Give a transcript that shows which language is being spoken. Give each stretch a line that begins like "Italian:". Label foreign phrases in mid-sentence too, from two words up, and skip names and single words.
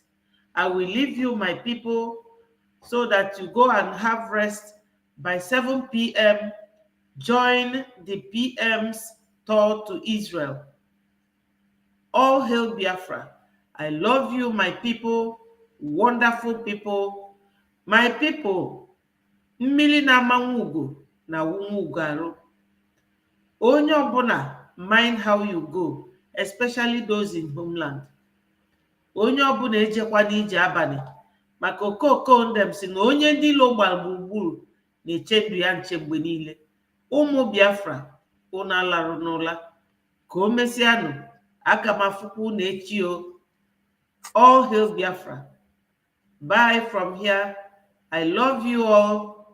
English: I will leave you, my people, so that you go and have rest. By 7 p.m., join the PM's tour to Israel. All hail Biafra. I love you, my people, wonderful people. My people,
Igbo: mmiri na-amanwu ugo na wunwu ugo arụ. Onye ọbụla,
English: mind how you go, especially those in homeland.
Igbo: Onye ọbụla ejekwa n'ije abalị, maka okoko ndem si na onye ndị ilo gbara gburugburu na-eche ndụ ya nche mgbe niile. Ụmụ Biafra, unu alarụ n'ụla, ka o mesịanụ, aga m afụkwa unu echi o.
English: All hail Biafra. Bye from here. I love you all.